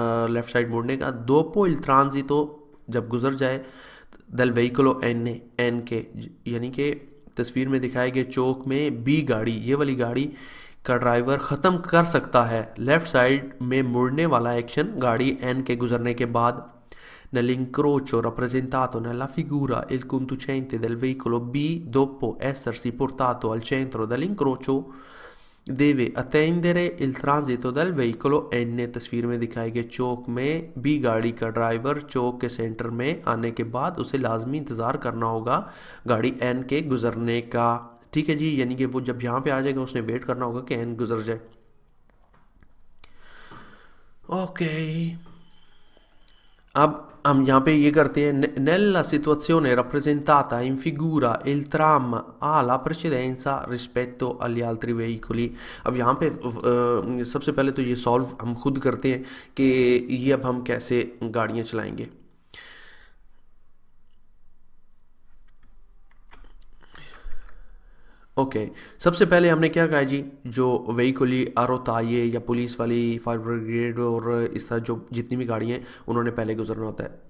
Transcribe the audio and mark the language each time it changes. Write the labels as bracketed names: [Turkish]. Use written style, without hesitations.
[Hindi] Left side मुड़ने का [Italian] dopo il transito, [Hindi] जब गुजर जाए [Italian] del veicolo N [Hindi] के, यानी कि तस्वीर में दिखाए गए चौक में B गाड़ी, ये वाली गाड़ी का ड्राइवर ख़त्म कर सकता है लेफ़्ट साइड में मुड़ने वाला एक्शन गाड़ी N के गुजरने के बाद। [Italian] Nell'incrocio rappresentato nella figura il conducente del veicolo B, dopo essersi portato al centro dell'incrocio, deve attendere il transito del veicolo N। [Hindi] तस्वीर में दिखाए गए चौक में B गाड़ी का ड्राइवर चौक के सेंटर में आने के बाद उसे लाजमी इंतज़ार करना होगा गाड़ी N के गुजरने का। ठीक है जी। यानी कि वो जब यहाँ पे आ जाएगा उसने वेट करना होगा कि N गुजर जाए। ओके। अब हम यहाँ पे ये करते हैं [Italian] nella situazione rappresentata in figura il tram ha la precedenza rispetto agli altri veicoli। [Hindi] अब यहाँ पे सबसे पहले तो ये सॉल्व हम खुद करते हैं कि ये अब हम कैसे गाड़ियाँ चलाएंगे। ओके, सबसे पहले हमने क्या कहा जी, जो व्हीकली आरोताइए या पुलिस वाली, फायर ब्रिगेड और इस तरह जो जितनी भी गाड़ियाँ हैं उन्होंने पहले गुजरना होता है।